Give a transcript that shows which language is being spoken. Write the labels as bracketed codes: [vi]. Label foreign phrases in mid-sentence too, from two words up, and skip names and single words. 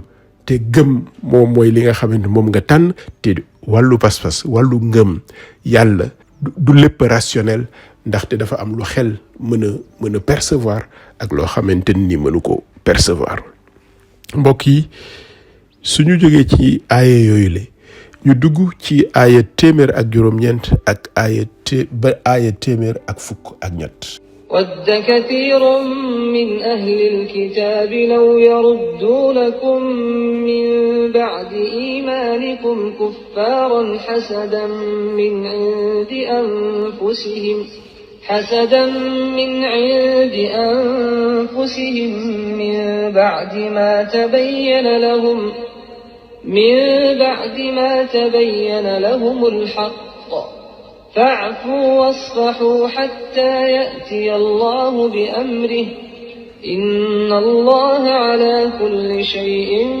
[wo] te gëm moom mooy li nga xamante moom nga tànn. te wàllu pas-pas, wàllu ngëm yàlla du lépp rationnel, ndaxte dafa am lu xel mën a percevoir ak loo xamante ni mënu ko percevoir. mbokk yi suñu jógee ci aaya yooyu le ñu dugg ci aaya téeméer ak juróom-ñeent ak aaya téeméer ak fukk ak ñett. [ar] ود كثير من أهل الكتاب لو يردونكم من بعد إيمانكم كفارا حسدا من عند أنفسهم من بعد ما تبين لهم الحق فاعفوا واصفحوا حتى يأتي الله بأمره إن الله على كل شيء